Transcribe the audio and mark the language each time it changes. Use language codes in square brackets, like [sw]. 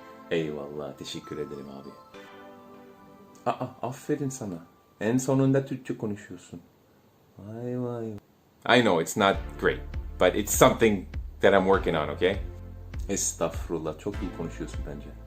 [tr] Eyvallah, teşekkür ederim abi. Aferin sana. En sonunda Türkçe konuşuyorsun. Vay vay. [en] I know it's not great, but it's something that I'm working on, okay? [tr] Estağfurullah, çok iyi konuşuyorsun bence.